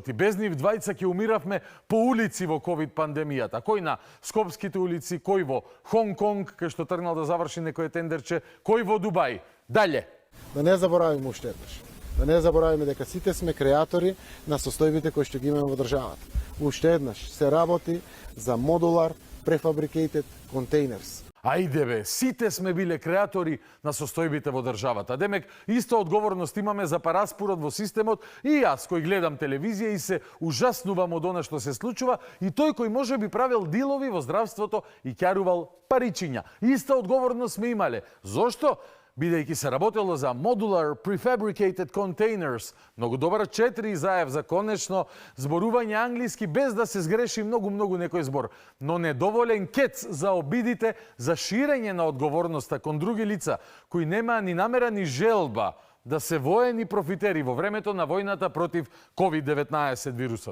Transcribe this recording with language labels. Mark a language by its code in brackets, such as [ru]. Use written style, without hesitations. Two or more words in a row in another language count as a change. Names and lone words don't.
[mk] И без нив двајца ќе умиравме по улици во ковид пандемијата. Кој на Скопските улици, кој во Хонг Конг, кај што тргнал да заврши некој тендерче, кој во Дубај. Дале. Да не заборавиме уште еднаш. Да не заборавиме дека сите сме креатори на состојбите кои што ги имаме во државата. Уште еднаш се работи за [en] modular prefabricated containers. [mk] Ајде бе, сите сме биле креатори на состојбите во државата. Демек, иста одговорност имаме за параспорот во системот и јас кој гледам телевизија и се ужаснувам од она што се случува и тој кој може би правил дилови во здравството и ќарувал паричиња. Иста одговорност сме имале. Зошто? Бидејќи се работело за [en] modular prefabricated containers. [mk] Многу добар 4 заев за конечно зборување англиски без да се сгреши многу некој збор. Но недоволен кец за обидите за ширење на одговорноста кон други лица, кои нема ни намера ни желба да се воени профитери во времето на војната против COVID-19 вирусот.